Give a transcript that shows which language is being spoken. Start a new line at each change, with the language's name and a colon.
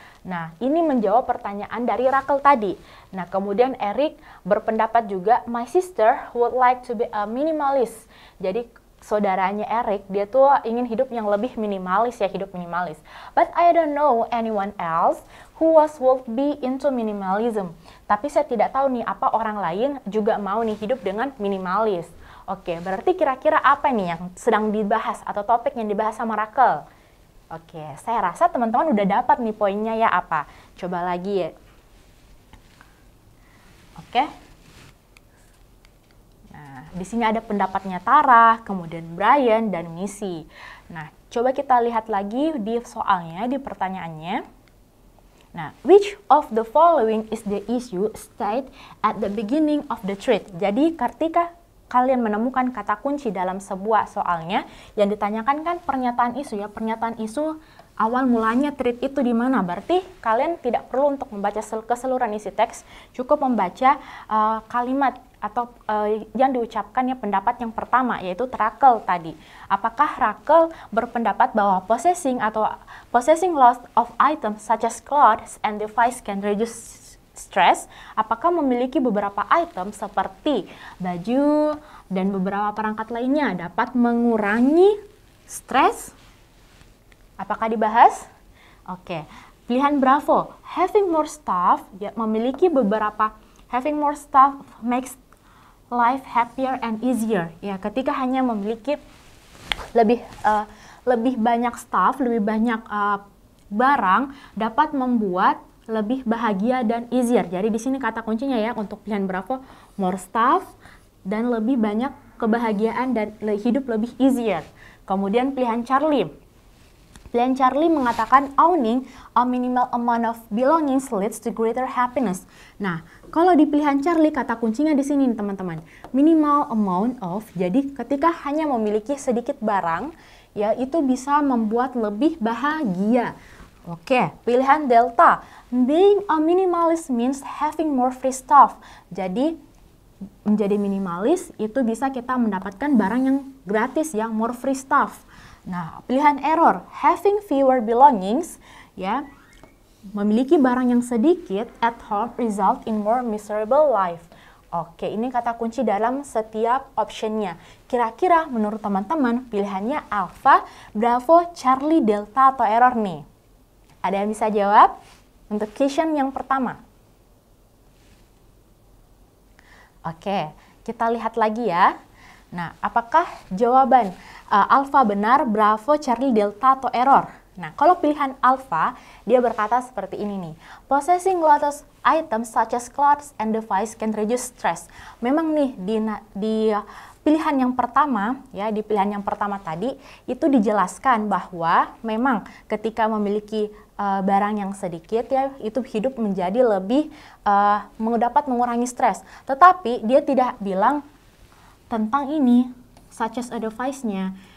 Indonesian: Nah, ini menjawab pertanyaan dari Rakel tadi. Nah, kemudian Eric berpendapat juga,
English: my sister would like to be a minimalist.
Indonesian: Jadi, saudaranya Eric, dia tuh ingin hidup yang lebih minimalis ya, hidup minimalis.
English: But I don't know anyone else who would be into minimalism.
Indonesian: Tapi saya tidak tahu nih, apa orang lain juga mau nih hidup dengan minimalis. Oke, berarti kira-kira apa nih yang sedang dibahas atau topik yang dibahas sama Rakel? Oke, saya rasa teman-teman udah dapat nih poinnya ya apa. Coba lagi ya. Oke. Nah, di sini ada pendapatnya Tara, kemudian Brian, dan Missy. Nah, coba kita lihat lagi di soalnya, di pertanyaannya.
English: Nah, which of the following is the issue stated at the beginning of the thread?
Indonesian: Jadi, ketika kalian menemukan kata kunci dalam sebuah soalnya, yang ditanyakan kan pernyataan isu ya, pernyataan isu awal mulanya thread itu di mana. Berarti kalian tidak perlu untuk membaca keseluruhan isi teks, cukup membaca kalimat atau yang diucapkan ya pendapat yang pertama, yaitu Rakel tadi. Apakah Rakel berpendapat bahwa
English: possessing lots of items such as clothes and device can reduce stress?
Indonesian: Apakah memiliki beberapa item seperti baju dan beberapa perangkat lainnya dapat mengurangi stres? Apakah dibahas? Oke, pilihan Bravo,
English: having more stuff,
Indonesian: ya, memiliki beberapa,
English: having more stuff makes life happier and easier.
Indonesian: Ya, ketika hanya memiliki lebih banyak stuff, lebih banyak barang dapat membuat lebih bahagia dan easier. Jadi di sini kata kuncinya ya untuk pilihan Bravo, more stuff dan lebih banyak kebahagiaan dan hidup lebih easier. Kemudian pilihan Charlie. Pilihan Charlie mengatakan
English: owning a minimal amount of belongings leads to greater happiness.
Indonesian: Nah, kalau di pilihan Charlie kata kuncinya di sini teman-teman.
English: Minimal amount of,
Indonesian: jadi ketika hanya memiliki sedikit barang, ya itu bisa membuat lebih bahagia. Oke, pilihan Delta.
English: Being a minimalist means having more free stuff.
Indonesian: Jadi, menjadi minimalis itu bisa kita mendapatkan barang yang gratis, yang
English: more free stuff.
Indonesian: Nah, pilihan Error.
English: Having fewer belongings,
Indonesian: ya, memiliki barang yang sedikit
English: at home result in more miserable life.
Indonesian: Oke, ini kata kunci dalam setiap optionnya. Kira-kira menurut teman-teman pilihannya Alpha, Bravo, Charlie, Delta, atau Error nih? Ada yang bisa jawab? Untuk question yang pertama. Oke, kita lihat lagi ya. Nah, apakah jawaban Alpha benar, Bravo, Charlie, Delta, atau Error? Nah, kalau pilihan Alpha, dia berkata seperti ini nih.
English: Possessing lots of items such as clothes and device can reduce stress.
Indonesian: Memang nih di pilihan yang pertama, ya di pilihan yang pertama tadi itu dijelaskan bahwa memang ketika memiliki barang yang sedikit ya itu hidup menjadi lebih dapat mengurangi stres. Tetapi dia tidak bilang tentang ini such as a device-nya.